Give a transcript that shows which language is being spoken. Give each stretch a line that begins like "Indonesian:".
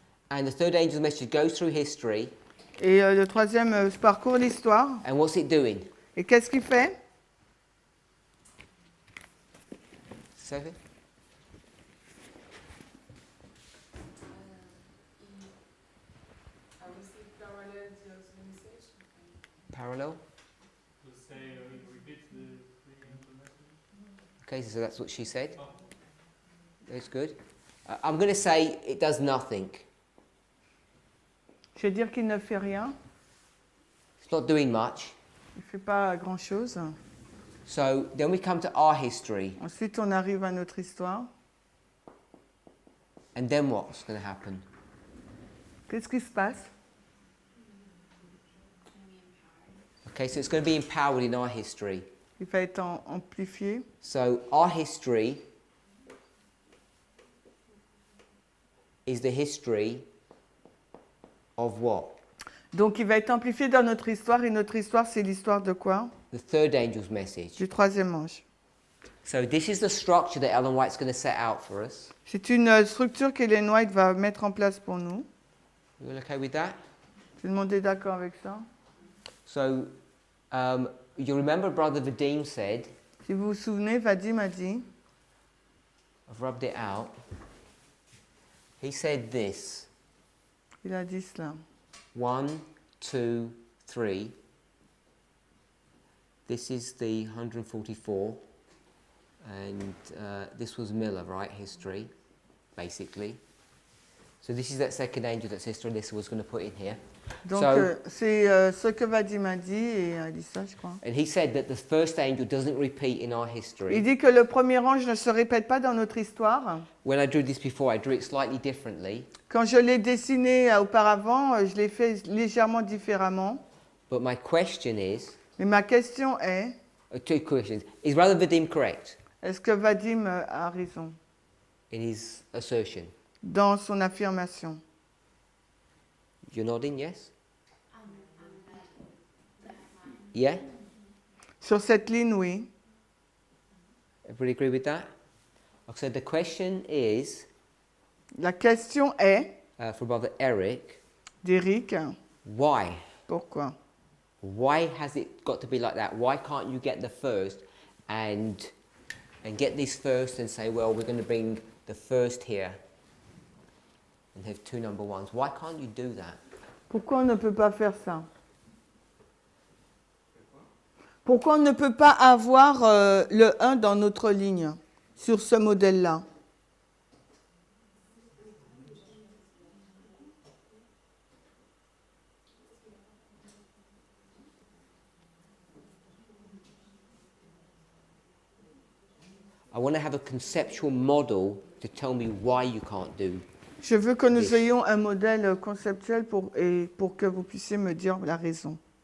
English: and the third angel's message goes through history.
French: et le troisième parcourt l'histoire.
English: And what's it doing?
French: Et qu'est-ce qu'il fait?
English: Sophie? Parallel? Okay, so that's what she said. That's good. I'm going to say it does nothing.
French: Je vais dire qu'il ne fait rien.
English: It's not doing much.
French: Il ne fait pas grand-chose.
English: So then we come to our history.
French: Ensuite, on arrive à notre histoire.
English: And then what's going to happen?
French: Qu'est-ce qui se passe?
English: Okay, so it's going to be empowered in our history.
French: Il va être amplifié.
English: So our history is the history of what?
French: Donc, il va être amplifié dans notre histoire. Et notre histoire, c'est l'histoire de quoi?
English: The third angel's message.
French: Du troisième ange.
English: So this is the structure that Ellen White's going to set out for us.
French: C'est une structure qu'Ellen White va mettre en place pour nous.
English: You all okay with that?
French: Tout le monde est d'accord avec ça?
English: So, you remember Brother Vadim said,
French: Si vous vous souvenez, Vadim a dit,
English: I've rubbed it out. He said this,
French: il a dit cela.
English: 1, 2, 3. This is the 144. And this was Miller, right? History, basically. So this is that second angel that Sister Alyssa was going to put in here.
French: Donc,
English: So-
French: c'est ce que Vadim a dit et a dit ça, je crois.
English: And he said that the first angel doesn't repeat in our
French: Il
English: history.
French: dit que le premier ange ne se répète pas dans notre histoire.
English: When I drew this before, I drew it slightly differently.
French: Quand je l'ai dessiné auparavant, je l'ai fait légèrement différemment.
English: But my question is,
French: Mais ma question est,
English: two questions. Is Brother Vadim correct
French: est-ce que Vadim a raison
English: in his assertion?
French: dans son affirmation?
English: You're nodding, yes? On that line. Yeah?
French: Sur cette ligne, oui.
English: Everybody agree with that? So the question is,
French: La question est,
English: for Brother Eric,
French: d'Éric,
English: why?
French: pourquoi?
English: Why has it got to be like that? Why can't you get the first and get this first and say, well, we're going to bring the first here and have two number ones? Why can't you do that?
French: Pourquoi on ne peut pas faire ça? Pourquoi on ne peut pas avoir le 1 dans notre ligne, sur ce modèle-là?
English: I want to have a conceptual model to tell me why you can't do.
French: Je veux que nous
English: Yes.
French: ayons un modèle conceptuel pour que vous puissiez me dire la raison.